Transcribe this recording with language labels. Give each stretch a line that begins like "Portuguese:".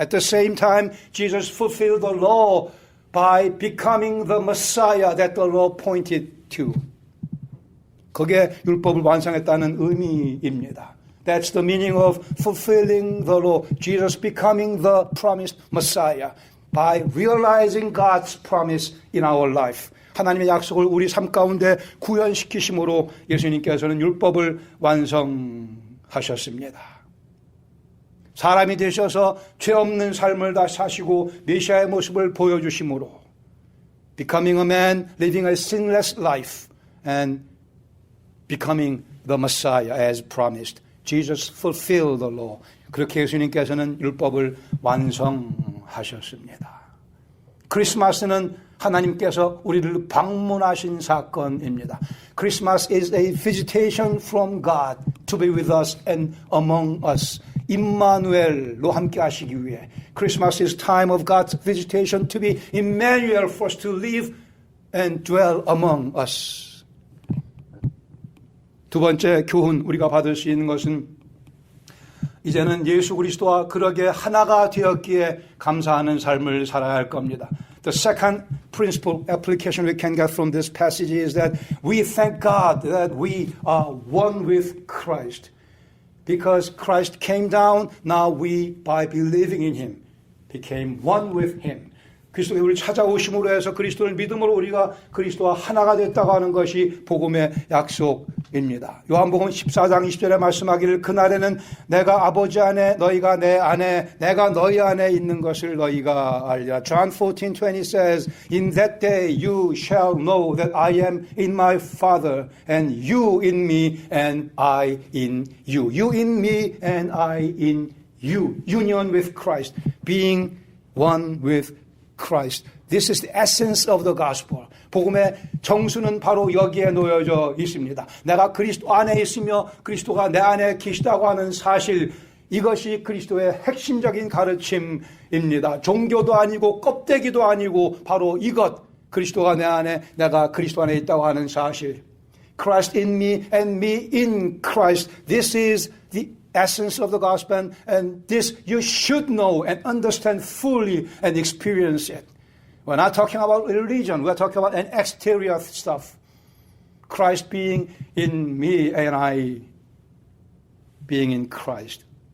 English: At the same time, Jesus fulfilled the law by becoming the Messiah that the law pointed to.
Korean: 그게 율법을 완성했다는 의미입니다.
English: That's the meaning of fulfilling the law. Jesus becoming the promised Messiah by realizing God's promise in our life.
Korean: 하나님의 약속을 우리 삶 가운데 구현시키심으로 예수님께서는 율법을 완성하셨습니다. 사람이 되셔서 죄 없는 삶을 다 사시고 메시아의 모습을 보여주심으로
English: becoming a man, living a sinless life and becoming the Messiah as promised. Jesus fulfilled the law.
Korean: 그렇게 예수님께서는 율법을 완성하셨습니다. 크리스마스는 하나님께서 우리를 방문하신 사건입니다.
English: Christmas is a visitation from God to be with us and among us.
Korean: 임마누엘로 함께 하시기 위해.
English: Christmas is time of God's visitation to be Emmanuel for us to live and dwell among us.
Korean: 두 번째 교훈 우리가 받을 수 있는 것은 이제는 예수 그리스도와 그러게 하나가 되었기에 감사하는 삶을 살아야 할 겁니다.
English: The second principle application we can get from this passage is that we thank God that we are one with Christ. Because Christ came down, now we, by believing in Him, became one with Him.
Korean: 그리스도가 우리를 찾아오심으로 해서 그리스도를 믿음으로 우리가 그리스도와 하나가 됐다고 하는 것이 복음의 약속입니다. 요한복음 14장 20절에 말씀하기를 그날에는 내가 아버지 안에 너희가 내 안에 내가 너희 안에 있는 것을 너희가 알리라.
English: John 14:20 says, In that day you shall know that I am in my Father and you in me and I in you. You in me and I in you. Union with Christ. Being one with Christ. This is the essence of the gospel.
Korean: 복음의 정수는 바로 여기에 놓여져 있습니다. 내가 그리스도 안에 있으며 그리스도가 내 안에 계시다고 하는 사실, 이것이 그리스도의 핵심적인 가르침입니다. 종교도 아니고 껍데기도 아니고 바로 이것, 그리스도가 내 안에, 내가 그리스도 안에 있다고 하는 사실.
English: Christ in me and me in Christ. This is the essence of the gospel, and this you should know and understand fully and experience it. We're not talking about religion. We're talking about an exterior stuff. Christ being in me and I being in Christ.